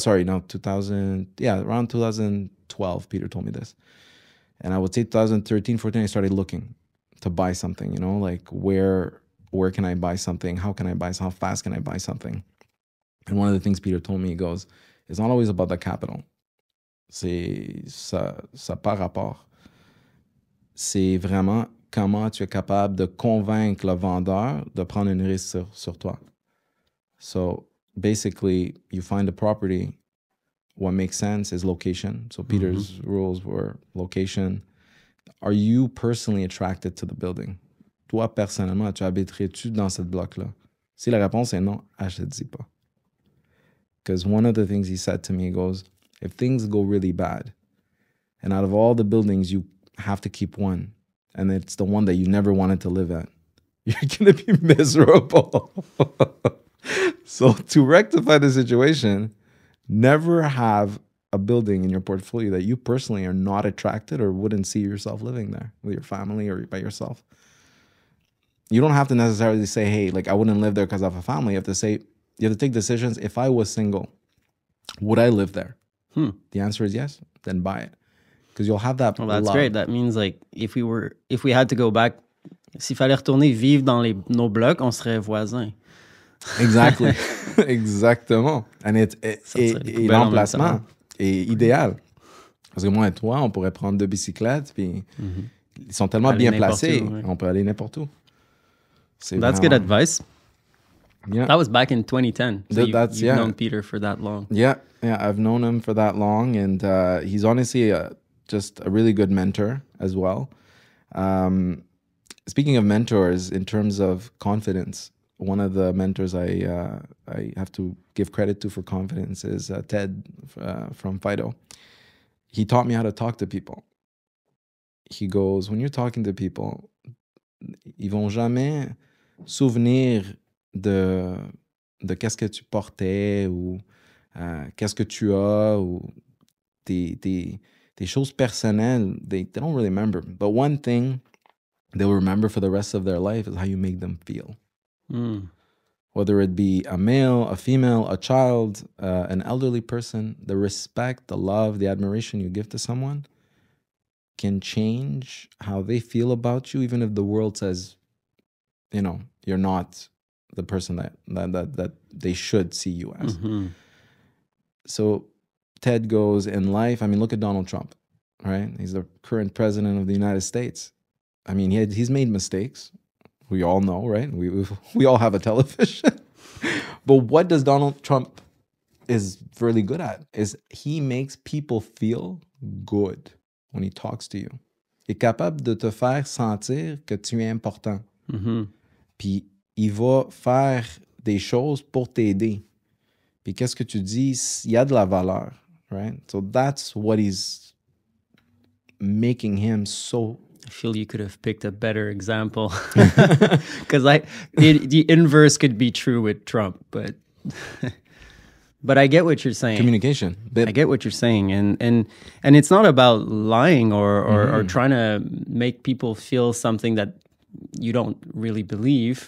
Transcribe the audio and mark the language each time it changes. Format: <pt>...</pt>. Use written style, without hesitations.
<en>Sorry, no, 2000. Yeah, around 2012, Peter told me this. And I would say 2013, 14, I started looking to buy something, like where can I buy something? How can I buy something? How fast can I buy something? And one of the things Peter told me, he goes, it's not always about the capital.</en> <fr>Ça par rapport. C'est vraiment comment tu es capable de convaincre le vendeur de prendre une risque sur toi.</fr> <en>So basically, you find a property. What makes sense is location. So Peter's rules were location. Are you personally attracted to the building?</en> <fr>Toi, personnellement, tu habiterais-tu dans cette bloc-là? Si la réponse est non, je te dis pas.</fr> <en>Because one of the things he said to me, he goes, if things go really bad, and out of all the buildings, you have to keep one, and it's the one that you never wanted to live at, you're going to be miserable. So to rectify the situation, never have a building in your portfolio that you personally are not attracted or wouldn't see yourself living there with your family or by yourself. You don't have to necessarily say, hey, like I wouldn't live there because I have a family. You have to take decisions. If I was single, would I live there? The answer is yes. Then buy it. Because you'll have that. Well, that's great. That means like if we had to go back,</en> <fr>s'il fallait retourner vivre dans nos blocs, on serait voisins.</fr> <en>Exactly.</en> <fr>Exactement. Et l'emplacement est idéal. Parce que moi et toi, on pourrait prendre 2 bicyclettes, puis ils sont tellement bien placés, on peut aller n'importe où.</fr> <en>That's good advice. Yeah. That was back in 2010. So you've known Peter for that long. Yeah, I've known him for that long, and he's honestly just a really good mentor as well. Speaking of mentors, in terms of confidence, one of the mentors I have to give credit to for confidence is Ted from Fido. He taught me how to talk to people. He goes, when you're talking to people,</en> <fr>ils vont jamais souvenir de qu'est-ce que tu portais ou qu'est-ce que tu as ou tes choses personnelles.</fr> <en>They don't really remember. But one thing they'll remember for the rest of their life is how you make them feel. Whether it be a male, a female, a child, an elderly person, the respect, the love, the admiration you give to someone can change how they feel about you, even if the world says, you're not the person that they should see you as. So Ted goes in life. I mean, look at Donald Trump, right? He's the current president of the United States. I mean, he's made mistakes. We all know, right? We all have a television. But what does Donald Trump is really good at is he makes people feel good when he talks to you.</en> <fr>Il est capable de te faire sentir que tu es important. Puis il va faire des choses pour t'aider. Puis qu'est-ce que tu dis, il y a de la valeur, right?</fr> <en>So that's what he's making him so. I feel you could have picked a better example. Because the inverse could be true with Trump, but I get what you're saying. Communication. I get what you're saying, and it's not about lying or trying to make people feel something that you don't really believe.</en>